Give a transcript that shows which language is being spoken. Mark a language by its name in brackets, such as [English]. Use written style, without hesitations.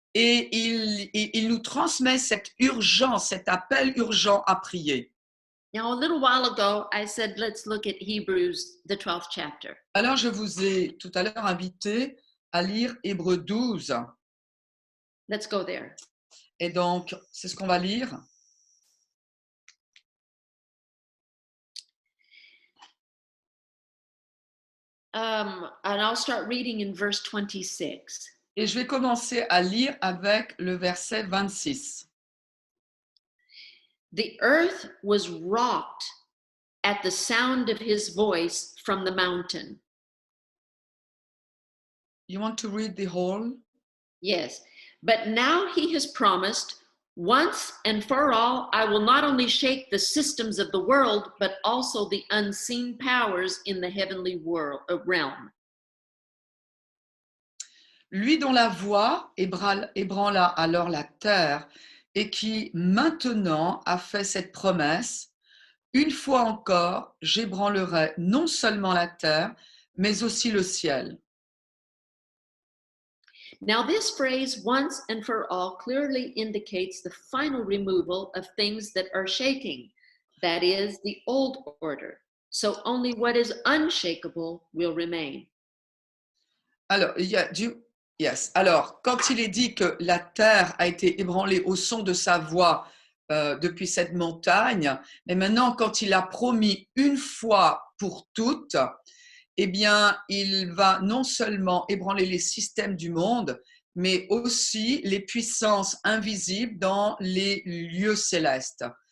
[French] Et il nous transmet cette urgence, cet appel urgent à prier. [English] Now, a little while ago, I said, let's look at Hebrews, the 12th chapter. [French] Alors, je vous ai tout à l'heure invité à lire Hébreux 12. [English] Let's go there. [French] Et donc, c'est ce qu'on va lire. [English] And I'll start reading in verse 26. [French] Et je vais commencer à lire avec le verset 26. [English] The earth was rocked at the sound of his voice from the mountain. You want to read the whole? Yes, but now he has promised, once and for all, I will not only shake the systems of the world, but also the unseen powers in the heavenly realm. [French] Lui dont la voix ébranla alors la terre et qui maintenant a fait cette promesse, une fois encore, j'ébranlerai non seulement la terre, mais aussi le ciel. [English] Now, this phrase, once and for all, clearly indicates the final removal of things that are shaking, that is, the old order. So only what is unshakable will remain. [French] Alors, Alors, quand il est dit que la terre a été ébranlée au son de sa voix depuis cette montagne, mais maintenant, quand il a promis une fois pour toutes, eh bien, il va non seulement ébranler les systèmes du monde, mais aussi les puissances invisibles dans les lieux célestes.